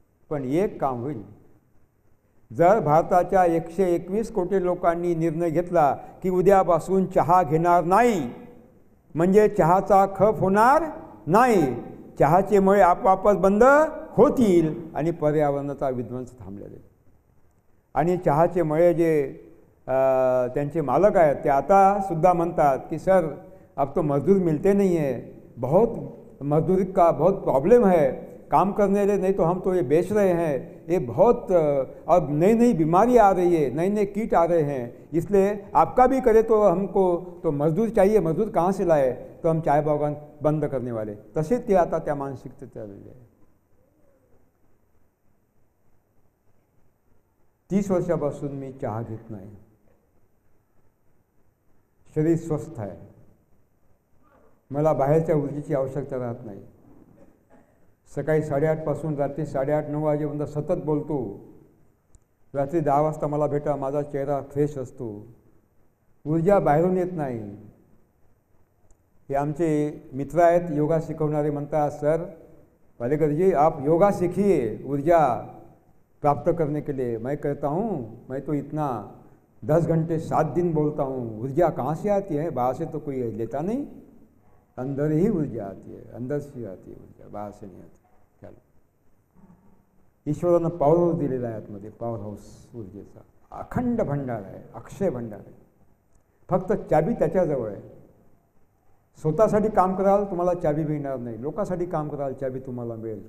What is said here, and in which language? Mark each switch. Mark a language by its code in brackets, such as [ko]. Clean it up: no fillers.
[mr] पण एक काम होईल, जर भारताच्या 121 कोटी लोकांनी निर्णय घेतला की उद्यापासून चहा घेणार नाही, म्हणजे चहाचा खप होणार नाही, चहाचे मळे आपोआपच बंद होतील आणि पर्यावरणाचा विध्वंस थांबलेले. आणि चहाचे मळे जे त्यांचे मालक आहेत ते आता सुद्धा म्हणतात की [hi] सर अब तो मजदूर मिलते नहीं है, बहुत मजदूरी का बहुत प्रॉब्लम है, काम करने लिए नहीं तो हम तो ये बेच रहे हैं, ये बहुत अब नई नई बीमारी आ रही है, नए नए कीट आ रहे हैं, इसलिए आपका भी करे तो हमको तो मजदूर चाहिए, मजदूर कहाँ से लाए, तो हम चाय बागान बंद करने वाले. [mr] तसे ते आता त्या मानसिकतेत आलेले आहे. 30 वर्षापासून मी चहा घेत नाही. शरीर स्वस्थ आहे, मला बाहेरच्या ऊर्जेची आवश्यकता राहत नाही. सकाळी 8:30 पासून रात्री 8:30-9 वाजेपर्यंत सतत बोलतो. रात्री 10 वाजता मला भेटा, माझा चेहरा फ्रेश असतो, ऊर्जा बाहेरून येत नाही. हे आमचे मित्र आहेत योगा शिकवणारे, म्हणतात [hi] सर पालेकर जी आप योगा सीखिए ऊर्जा प्राप्त करने के लिए. मैं कहता हूँ मैं तो इतना 10 घंटे 7 दिन बोलता हूँ, ऊर्जा कहाँ से आती है? बाहर से तो कोई लेता नहीं, अंदर ही ऊर्जा आती है, अंदर से आती है ऊर्जा, बाहर से नहीं आती. [mr] चलो, ईश्वरानं पॉवर हाऊस दिलेला आहे आतमध्ये, पॉवर हाऊस ऊर्जेचा अखंड भंडार आहे, अक्षय भंडार आहे. फक्त चाबी त्याच्याजवळ आहे. स्वतःसाठी काम कराल तुम्हाला चाबी मिळणार नाही, लोकांसाठी काम कराल चाबी तुम्हाला मिळेल.